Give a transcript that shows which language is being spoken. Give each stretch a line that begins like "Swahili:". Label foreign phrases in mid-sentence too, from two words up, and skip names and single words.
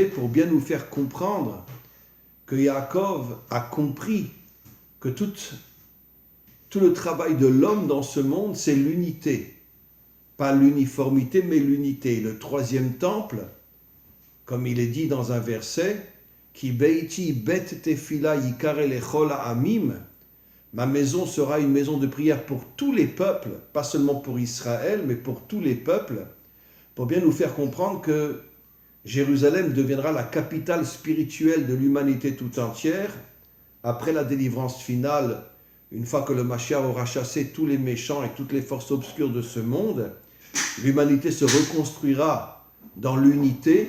French: Pour bien nous faire comprendre que Yaakov a compris que tout le travail de l'homme dans ce monde, c'est l'unité. Pas l'uniformité, mais l'unité. Le troisième temple, comme il est dit dans un verset,
Hebrew: כי ביתי בית תפילה יקרא לכל העמים,
French: ma maison sera une maison de prière pour tous les peuples, pas seulement pour Israël, mais pour tous les peuples, pour bien nous faire comprendre que Jérusalem deviendra la capitale spirituelle de l'humanité tout entière, après la délivrance finale, une fois que le Mashiach aura chassé tous les méchants et toutes les forces obscures de ce monde, l'humanité se reconstruira dans l'unité.